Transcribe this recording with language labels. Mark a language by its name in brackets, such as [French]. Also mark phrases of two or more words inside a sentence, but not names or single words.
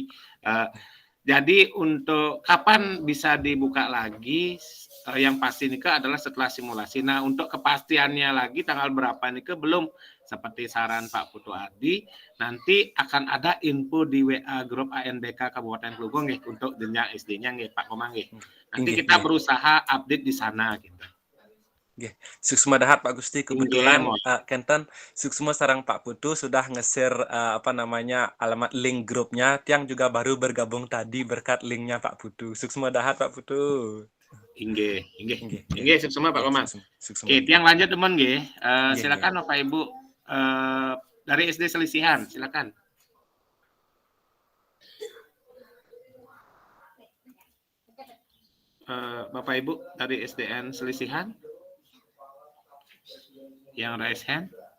[Indonesian] Jadi untuk kapan bisa dibuka lagi yang pasti nika adalah setelah simulasi. Nah untuk kepastiannya lagi tanggal berapa nika belum, seperti saran Pak Putu Ardi nanti akan ada info di WA grup ANBK Kabupaten Klungkung untuk jenjang SD-nya Pak Komang Nanti kita berusaha update di sana gitu. [Balinese] Suksma dahat [Indonesian] Pak Gusti, kebetulan [Balinese] Kenten Suksma [Indonesian] sarang Pak Putu sudah nge-share alamat link grupnya, tiang juga baru bergabung tadi berkat linknya Pak Putu. [Balinese] Suksma dahat Pak Putu. Inggih Suksma Pak Komang. [Indonesian] Oke, tiang lanjut teman silakan Bapak Ibu dari SD Selisihan, silakan. Bapak Ibu dari SDN Selisihan yang [English] raise hand.